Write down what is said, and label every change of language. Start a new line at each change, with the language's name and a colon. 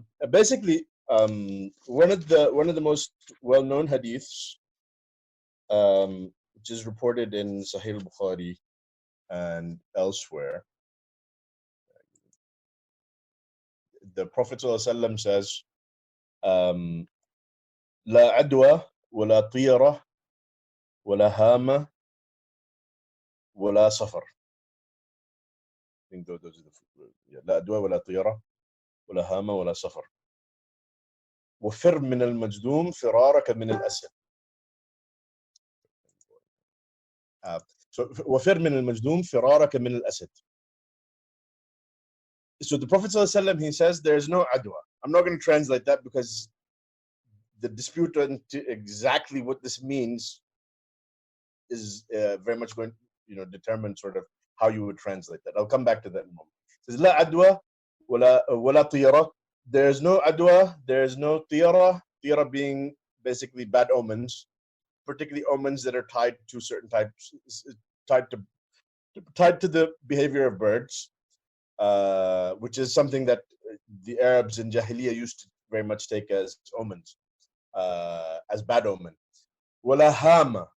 English: Basically, one of the most well-known hadiths, which is reported in Sahih al-Bukhari and elsewhere, the Prophet ﷺ says,
Arabic: لا عدوى ولا طيرة ولا هامة ولا صفر.
English: I think those are the
Arabic: لا عدوى ولا طيرة ولا هامة ولا صفر. وفر من المجذوم فرارك من الأسد. So وفر من المجذوم فرارك من الأسد.
English: So the Prophet ﷺ, he says there is no adwa. I'm not going to translate that because the dispute on exactly what this means is very much going to determine sort of how you would translate that. I'll come back to that in a moment. It says
Arabic: لا عدوى ولا طيرة.
English: There's no adwa, there's no tiyara. Tiyara being basically bad omens, particularly omens that are tied to certain types, tied to the behavior of birds, which is something that the Arabs in Jahiliyyah used to very much take as omens, as bad omen. Wala hama.